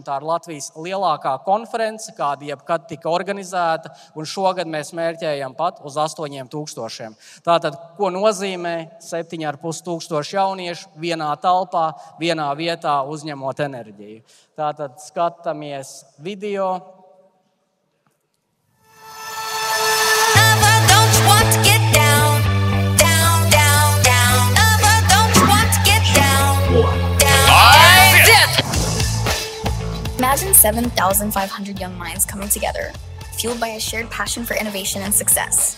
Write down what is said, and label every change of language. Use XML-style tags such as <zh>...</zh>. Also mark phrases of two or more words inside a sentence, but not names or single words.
<lv>Tā ir Latvijas lielākā konference, kāda jebkad tika organizēta, un šogad mēs mērķējam pat uz 8,000. Tātad, ko nozīmē 7,5 jauniešu vienā telpā, vienā vietā uzņemot enerģiju? Tātad skatāmies video.</lv> <en>Imagine 7,500 young minds coming together, fueled by a shared passion for innovation and success.</en>